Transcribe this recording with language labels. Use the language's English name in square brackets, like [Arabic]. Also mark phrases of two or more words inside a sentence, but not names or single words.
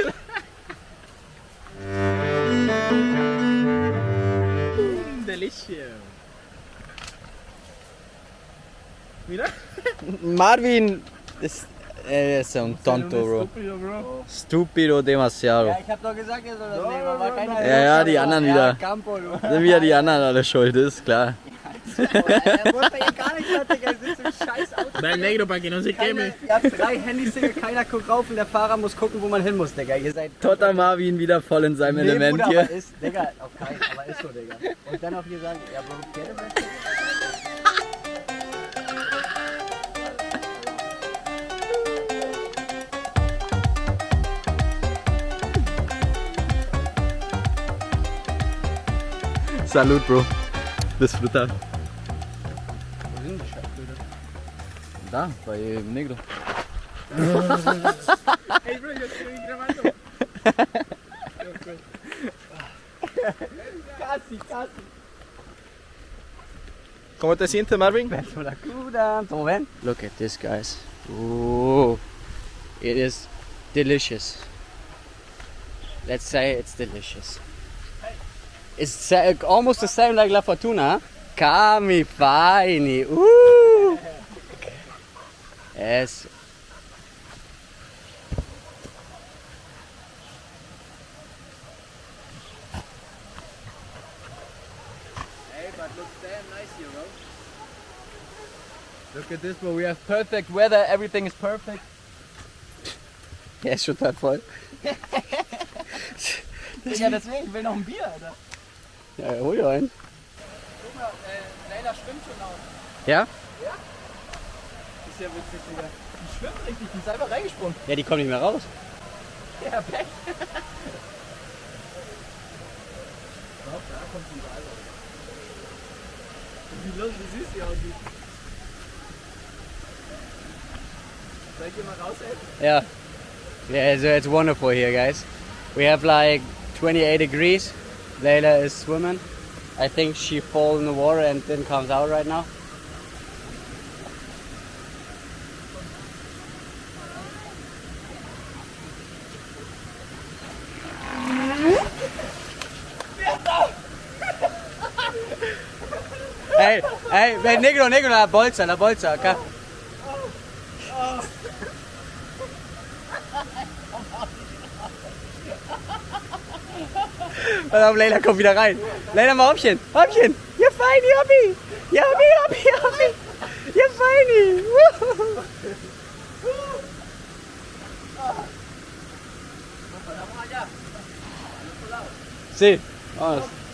[English] Delicious. [Spanish] Mira. Marvin es un tonto, bro. Estúpido, bro. Estúpido demasiado. [German] Ja, ich hab doch gesagt, ihr sollt das nehmen, aber keiner Ja, die anderen wieder. Campo, du. Sind wieder die anderen alle schuld, ist klar. Er wusste hier gar nicht, Digga. Er sitzt im scheiß Auto. [Spanish] Da el negro para que no se queme. [German] Ihr habt 3 Handys, Digga. Keiner guckt rauf und der Fahrer muss gucken, wo man hin muss, Digga. Ihr seid Totter Marvin wieder voll in seinem Element Bruder, hier. aber ist, Digga, auf keinen, aber ist so, Digga. Und dann auch hier sagen, ja, [Spanish] Bro, ¿quieres esto? Salud, Bro. Disfrutar. [German] Wo sind die Scheißbilder? Da, bei Negro. [English] Hey, bro, [Spanish] yo estoy grabando. ¿Cómo te sientes, Marvin? [English] Look at this, guys. Ooh, it is delicious. Let's say it's delicious. It's almost the same like La Fortuna. Huh? Kami fine. Ooh. Yes. Hey, but looks damn nice here, bro. Look at this, bro. We have perfect weather. Everything is perfect. [German] Ja, ist schon total voll. Ja, deswegen. Ich will noch ein Bier, Alter. Ja, hol dir einen. Guck mal, Leila schwimmt schon auch. Ja? Ist ja witzig, Digga. Die schwimmt richtig. Die ist einfach reingesprungen. Ja, die kommen nicht mehr raus. Ja, Pech. Da kommt sie überall raus. Wie lustig, wie süß sie aussieht. Soll ich hier mal raushelfen? [English] Yeah. Yeah, so it's wonderful here, guys. We have like 28 degrees. Layla is swimming. I think she fell in the water and then comes out right now. [Spanish] Hey, negro, la bolsa, acá. [German] Pass auf, Leila, komm wieder rein. Leila, mal Hoppchen. Hoppchen. [English] You're fine, Hoppi. Ja, Hoppi. You're fine. See. Honest.